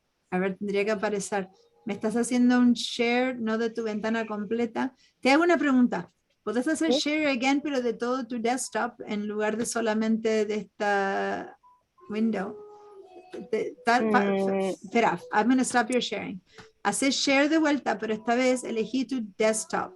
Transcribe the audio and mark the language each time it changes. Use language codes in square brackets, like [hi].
[es] A ver, tendría que aparecer. Me estás haciendo un share, no de tu ventana completa. Te hago una pregunta. ¿Podés hacer [en] share again, [es] pero de todo tu desktop en lugar de solamente de esta window? Espera, [en] I'm going to stop your sharing. [es] Haces share de vuelta, pero esta vez elegí tu desktop.